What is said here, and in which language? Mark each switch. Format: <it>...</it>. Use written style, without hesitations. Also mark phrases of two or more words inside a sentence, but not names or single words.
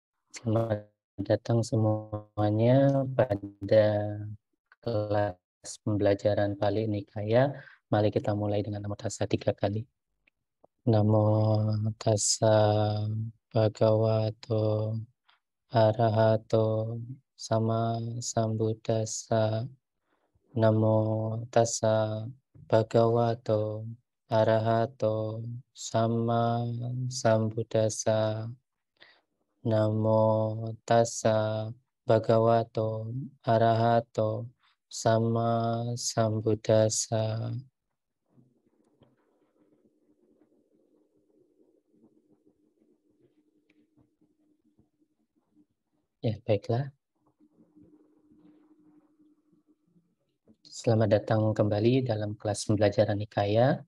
<id>Selamat datang semuanya pada kelas pembelajaran Pali Nikaya. Mari kita mulai dengan</id> <pi>Namo Tassa</pi> <id>3 kali.</id> <pi>Namo Tassa Bhagavato Arahato Sama Sambuddhassa. Namo Tassa Bhagavato Arahato Sama Sambuddhassa. Namo tassa bhagavato arahato sama sambuddhassa.</pi> <id>Ya, baiklah. Selamat datang kembali dalam kelas pembelajaran Nikaya.</id>